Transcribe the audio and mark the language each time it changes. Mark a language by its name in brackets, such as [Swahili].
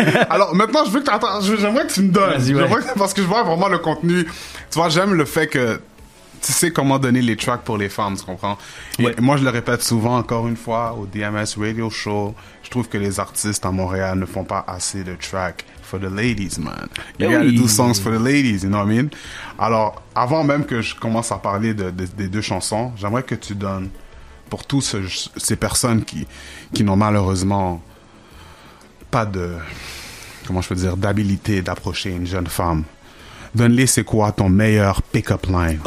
[French] Alors, maintenant, j'aimerais que tu me donnes. Parce que je vois vraiment le contenu. Tu vois, j'aime le fait que tu sais comment donner les tracks pour les femmes, tu comprends? Et moi, je le répète souvent, encore une fois, au DMS Radio Show, je trouve que les artistes à Montréal ne font pas assez de tracks [English] for the ladies, man. You gotta do songs for the ladies, you know what I mean? [French] Alors, avant même que je commence à parler des deux chansons, j'aimerais que tu donnes, pour toutes ces personnes qui n'ont malheureusement pas de, comment je peux dire, d'habilité d'approcher une jeune femme, donne-les, c'est quoi ton meilleur pick-up line?